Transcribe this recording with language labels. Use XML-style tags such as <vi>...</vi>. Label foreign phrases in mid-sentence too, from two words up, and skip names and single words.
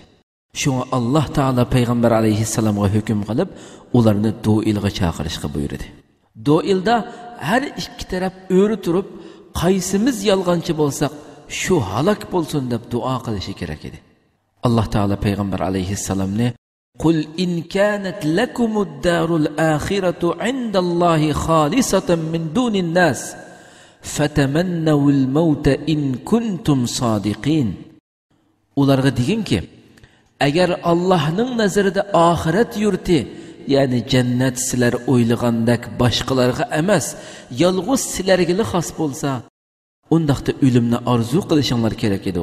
<uz>Shunga Alloh taolo payg'ambar alayhissalomga hukm qilib, ularni do'ilga chaqirishga buyurdi. Do'ilda har ikki taraf o'ri turib, qaysimiz yolg'onchi bo'lsak, shu halok bo'lsin deb duo qilishi kerak edi. Alloh taolo payg'ambar alayhissalomni</uz> <ar>"قل إن كانت لكم الدار الآخرة عند الله خالصة من دون الناس فتمنوا الموت إن كنتم صادقين."</ar> <uz>Ularga deginki, agar Allohning nazarida oxirat yurti, ya'ni jannat sizlar o'ylagandek boshqalarga emas, yolg'iz sizlarga xos bo'lsa, undaqda o'limni orzu qilishinglar kerak edi.</uz>